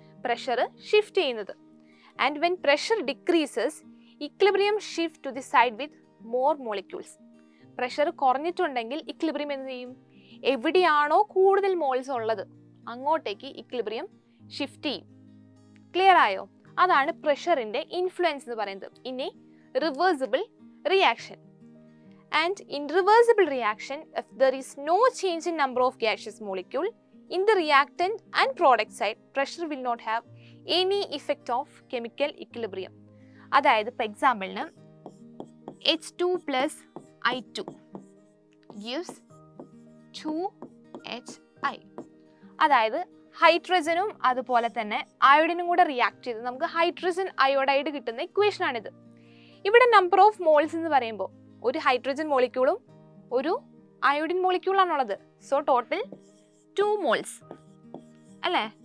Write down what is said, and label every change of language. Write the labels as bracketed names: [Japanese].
[English] pressure shift [Malayalam] ചെയ്യുന്നത്. [English] And when pressure decreases equilibrium shift to the side with more molecules. [Malayalam] Pressure കുറഞ്ഞിട്ടുണ്ടെങ്കിൽ equilibrium എന്ത് ചെയ്യും? എവിടെയാണോ കൂടുതൽ moles ഉള്ളത് അങ്ങോട്ടേക്ക് ഇക്വിലിബ്രിയം ഷിഫ്റ്റ് ചെയ്യും. ക്ലിയർ ആയോ? അതാണ് പ്രഷറിന്റെ ഇൻഫ്ലുവൻസ് എന്ന് പറയുന്നത് [English] In a reversible reaction. And in reversible reaction, if there is no change in number of gaseous molecule in the reactant and product side, pressure will not have any effect of chemical equilibrium. [Malayalam] അതായത് ഇപ്പോൾ എക്സാമ്പിളിന് [English] H2 plus I2 gives 2HI. [Malayalam] അതായത് ഹൈഡ്രജനും അതുപോലെ തന്നെ അയോഡിനും കൂടെ react ചെയ്ത് നമുക്ക് hydrogen iodide കിട്ടുന്ന ഇക്വേഷനാണിത്. ഇവിടെ നമ്പർ ഓഫ് മോൾസ് എന്ന് പറയുമ്പോൾ ഒരു ഹൈഡ്രജൻ മോളിക്യൂളും ഒരു അയോഡിൻ മോളിക്യൂളാണുള്ളത്. സോ ടോട്ടൽ 2 മോൾസ് അല്ലേ.